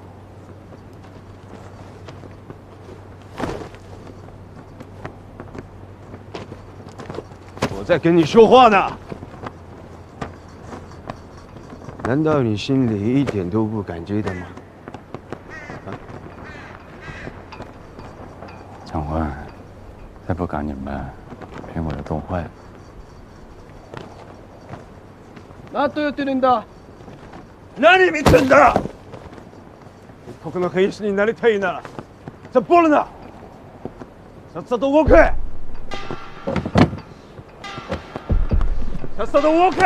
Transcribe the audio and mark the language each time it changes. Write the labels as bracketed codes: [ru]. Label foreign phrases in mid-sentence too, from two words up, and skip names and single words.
[zh] 我在跟你说话呢。难道你心里一点都不感激的吗？长官，再不赶你们，苹果就冻坏了。 [ja] 何言ってるんだ。何見てんだ。一国の兵士になりたいなら、サボるな。さっさと動け。さっさと動け。